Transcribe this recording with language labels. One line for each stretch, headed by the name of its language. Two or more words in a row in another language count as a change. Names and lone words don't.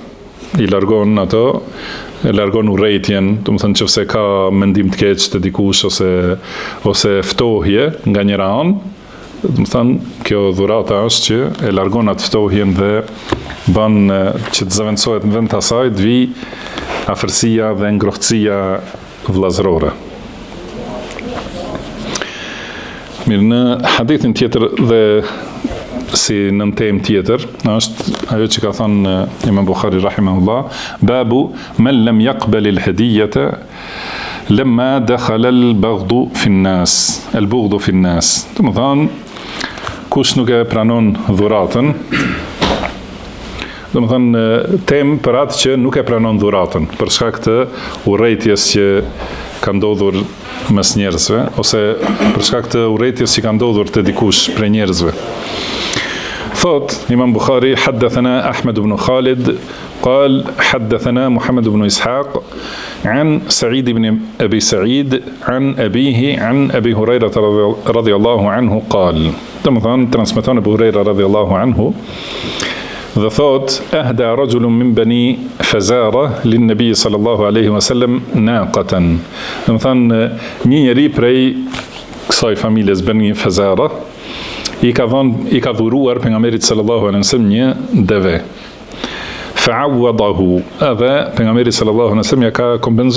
Albanian: I largon ato, e largon urrëtitjen, do të thonë nëse ka mendim të keq te dikush ose ftohje nga njëra anë, do të thonë kjo dhurata është që e largon atë ftohjen dhe bën që të zëvendësohet në vend të asaj të vi afërsia dhe ngrohtësia vllazërore. Mirë, në hadithin tjetër dhe si nën temë tjetër, është ajo që ka thënë Imam Bukhari rahimahullah,
Arabic: باب من لم يقبل الهدية لما دخل البغض في الناس. البغض في الناس.
Albanian: Do të thonë kush nuk e pranon dhuratën, do të thonë temë për atë që nuk e pranon dhuratën, për shkak të urrëties që ka ndodhur mes njerëzve, ose për shkak të urrëties që ka ndodhur te dikush prej njerëzve.
Arabic: Thot Imam Bukhari, حدثنا أحمد بن خالد قال حدثنا محمد بن إسحاق عن سعيد بن أبي سعيد عن أبيه عن أبي هريرة رضي الله عنه قال.
Albanian: Domethënë transmeton Abu Huraira
Arabic: رضي الله عنه
Albanian: dhe thot
Arabic: أهدى رجل من بني فزارة للنبي صلى الله عليه وسلم ناقة.
Albanian: Domethënë një njeri prej kësaj familjes Bani Fazara i ka dhuruar pejgamberit
Arabic: صلى الله عليه وسلم
Albanian: një deve. Fa'awadahu, edhe pejgamberi
Arabic: صلى الله عليه وسلم
Albanian: ja ka kompenzu.